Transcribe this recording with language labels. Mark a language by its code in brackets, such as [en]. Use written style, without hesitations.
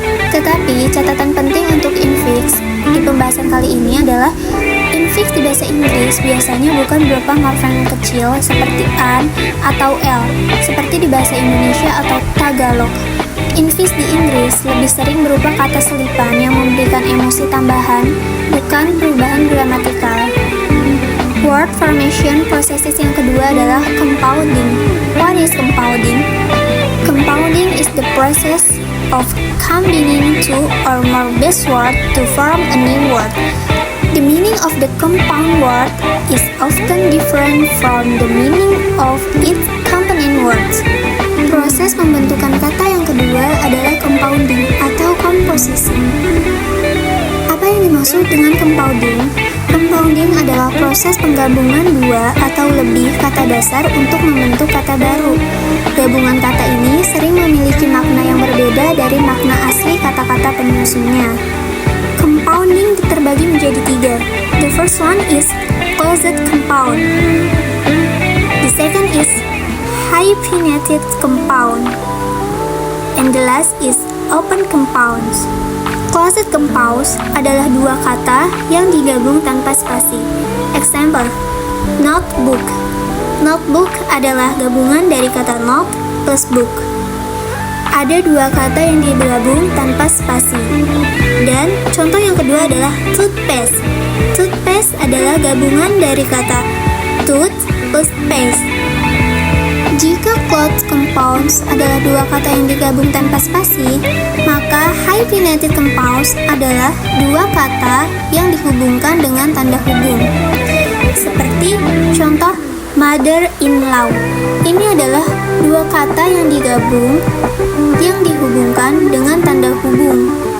[id] Tetapi catatan penting untuk infix di pembahasan kali ini adalah infix di bahasa Inggris biasanya bukan berupa morfem kecil seperti an atau l, seperti di bahasa Indonesia atau Tagalog. Infix di Inggris lebih sering berupa kata selipan yang memberikan emosi tambahan, bukan perubahan gramatikal. [en] Word formation processes [id] yang kedua adalah compounding. [en] What is compounding? Compounding is the process of combining two or more base words to form a new word. The meaning of the compound word is often different from the meaning of its component words. [id] Proses pembentukan kata yang kedua adalah compounding atau komposisi. Apa yang dimaksud dengan compounding? Compounding adalah proses penggabungan dua atau lebih kata dasar untuk membentuk kata baru. Gabungan kata ini sering memiliki makna yang berbeda dari makna asli kata-kata penyusunnya. Compounding terbagi menjadi tiga. [en] The first one is closed compound. The second is hyphenated compound. And the last is open compounds. [id] Closed compounds adalah dua kata yang digabung tanpa spasi. Example, notebook. Notebook adalah gabungan dari kata note plus book. Ada dua kata yang digabung tanpa spasi. Dan contoh yang kedua adalah toothpaste. Toothpaste adalah gabungan dari kata tooth plus paste. Jika closed compounds adalah dua kata yang digabung tanpa spasi, maka hyphenated compounds adalah dua kata yang dihubungkan dengan tanda hubung. Seperti contoh mother-in-law. Ini adalah dua kata yang digabung yang dihubungkan dengan tanda hubung.